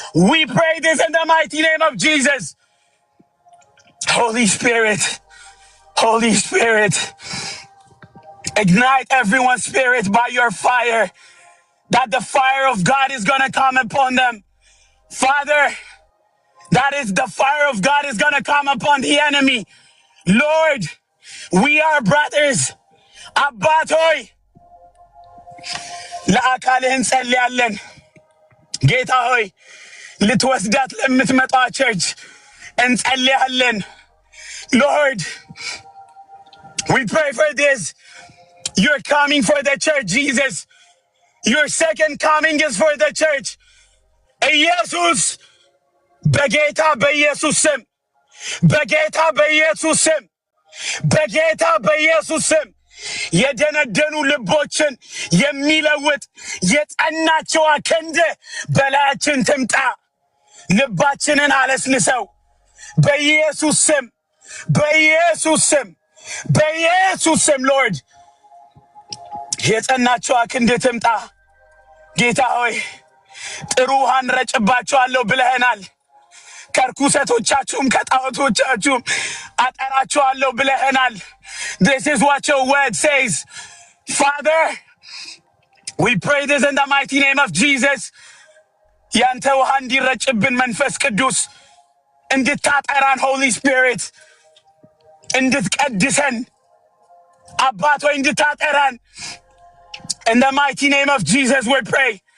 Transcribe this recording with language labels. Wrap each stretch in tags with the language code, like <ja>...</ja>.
<en>We pray this in the mighty name of Jesus. Holy Spirit, Holy Spirit, ignite everyone's spirit by your fire, that the fire of God is going to come upon them. Father, that is the fire of God is going to come upon the enemy. Lord, we are brothers.</en> <am>Abbatoy, ለአካልህ እንጸልያለን. ጌታ ሆይ, ልትወስዳት ለምትመጣ ቸርች እንጸልያለን. Lord, we pray for this. You're coming for the church, Jesus. Your second coming is for the church. ኢየሱስ, በጌታ በኢየሱስ ስም, በጌታ በኢየሱስ ስም, በጌታ በኢየሱስ ስም, የደነደኑ ልቦችን የሚለውጥ የጸናቸው ክንድ በላያችን ትምጣ. ልባችንን አለስልሰው በኢየሱስ ስም, በኢየሱስ ስም, በኢየሱስ ስም. ሎርድ, የጸናቸው ክንድ ትምጣ. ጌታ ሆይ, ጥሩ ውሃን ረጭባቸዋለሁ ብለህናል. ከርኩሰቶቻችሁም ከጣዖቶቻችሁም አጠራቸዋለሁ ብለህናል.</am> <en>This is what your word says. Father, we pray this in the mighty name of Jesus.</en> <am>ያንተ ውሃ እንዲረጭብን መንፈስ ቅዱስ እንድታጠራን,</am> <en>Holy Spirit,</en> <am>እንድትቀድሰን አባት ሆይ እንድታጠራን</am> <en>in the mighty name of Jesus we pray.</en>